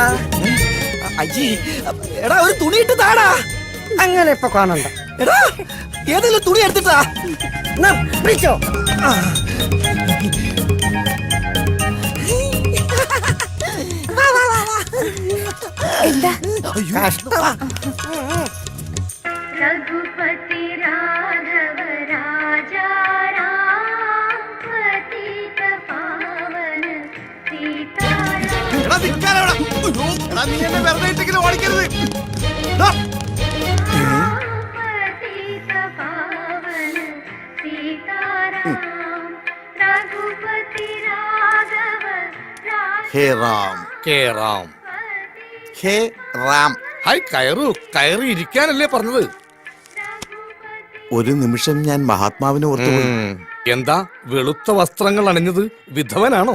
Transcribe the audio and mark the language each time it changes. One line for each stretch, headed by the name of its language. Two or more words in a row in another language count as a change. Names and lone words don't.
Malayalam: അജി, എടാ ഒരു തുണി ഇട്ട് താടാ. അങ്ങനെ ഇപ്പൊ കാണണ്ട. എടാ, ഏതെങ്കിലും തുണി എടുത്തിട്ടാ. പിടിച്ചോ. എന്താ? കഷ്ടമാ.
Hindi: रघुपति राघव राजा राम पतित पावन सीताराम
Malayalam: ഓടിക്കരുത്.
Hindi: पतित पावन सीताराम रघुपति राघव हे राम. के राम. हे राम.
Malayalam: ഹായ്, കയറി ഇരിക്കാനല്ലേ പറഞ്ഞത്? ഒരു നിമിഷം ഞാൻ മഹാത്മാവിനെ ഓർത്തുപോയി. എന്താ വെളുത്ത വസ്ത്രങ്ങൾ അണിഞ്ഞത്? വിധവനാണോ?